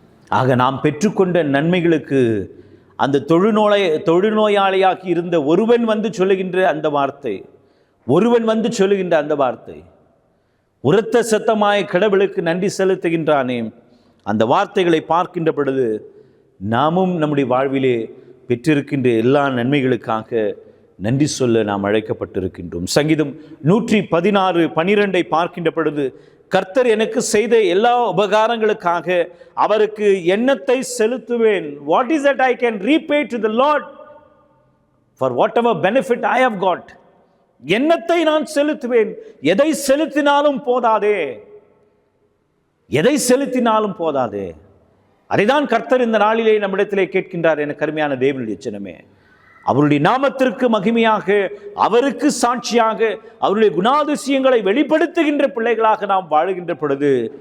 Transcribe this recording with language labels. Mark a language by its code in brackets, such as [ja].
[ta] ஆக நாம் பெற்றுக்கொண்ட நன்மைகளுக்கு அந்த தொழுநோயாளியாகி இருந்த ஒருவன் வந்து சொல்லுகின்ற அந்த வார்த்தை, ஒருவன் வந்து சொல்லுகின்ற அந்த வார்த்தை, உரத்த சத்தமாய் கடவுளுக்கு நன்றி செலுத்துகின்றானே, அந்த வார்த்தைகளை பார்க்கின்ற பொழுது நாமும் நம்முடைய வாழ்விலே பெற்றிருக்கின்ற எல்லா நன்மைகளுக்காக நன்றி சொல்ல நாம் அழைக்கப்பட்டிருக்கின்றோம். சங்கீதம் 116:12 பார்க்கின்ற பொழுது, கர்த்தர் எனக்கு செய்த எல்லா உபகாரங்களுக்காக அவருக்கு எண்ணத்தை செலுத்துவேன். [en] What is that I can repay to the Lord for whatever benefit I have got? [ta] எண்ணத்தை நான் செலுத்துவேன். எதை செலுத்தினாலும் போதாதே, எதை செலுத்தினாலும் போதாதே. அதைதான் கர்த்தர் இந்த நாளிலே நம்மிடத்திலே கேட்கின்றார். எனக்கு அருமையான தேவனுடைய சின்னமே, அவருடைய நாமத்திற்கு மகிமையாக, அவருக்கு சாட்சியாக, அவருடைய குணாதிசயங்களை வெளிப்படுத்துகின்ற பிள்ளைகளாக நாம் வாழுகின்ற பொழுது